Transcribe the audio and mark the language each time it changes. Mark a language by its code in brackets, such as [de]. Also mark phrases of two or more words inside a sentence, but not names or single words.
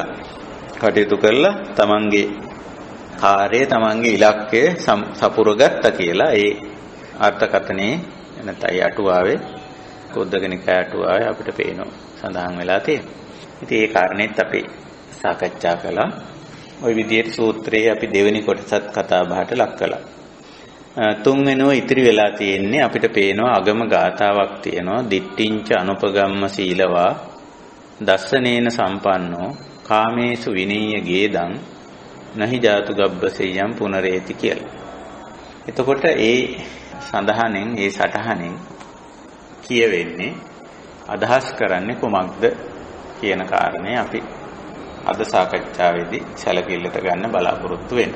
[si] කටයුතු කළා තමන්ගේ කාර්යය තමන්ගේ ඉලක්කය සපුරගත්තා කියලා ඒ අර්ථකථනයේ නැත්නම් අටුවාවේ කුද්දකනිකාය අටුවාවේ අපිට පේනවා සඳහන් වෙලා තියෙනවා. ඉතින් ඒ කාරණේත් අපි සාකච්ඡා කළා. ওই විදිහට සූත්‍රයේ අපි දෙවෙනි කොටසත් කතා බහට ලක් කළා. තුන්වෙනිව ඉතිරි වෙලා තියෙන්නේ අපිට පේනවා අගම ගාතාවක් තියෙනවා. [pi] දිට්ඨිංච අනුපගම්ම සීලවා දස්සනේන සම්පන්නෝ කාමේසු විනීය ගේදං නහි ජාතු ගබ්බසෙයම් පුනරේති කියලා. [si] එතකොට ඒ සඳහනෙන් ඒ සටහනෙන් කියවෙන්නේ අදහස් කරන්නේ කොමක්ද කියන කාරණේ අපි අද සාකච්ඡාවේදී සැලකිල්ලට ගන්න බලාපොරොත්තු වෙනවා.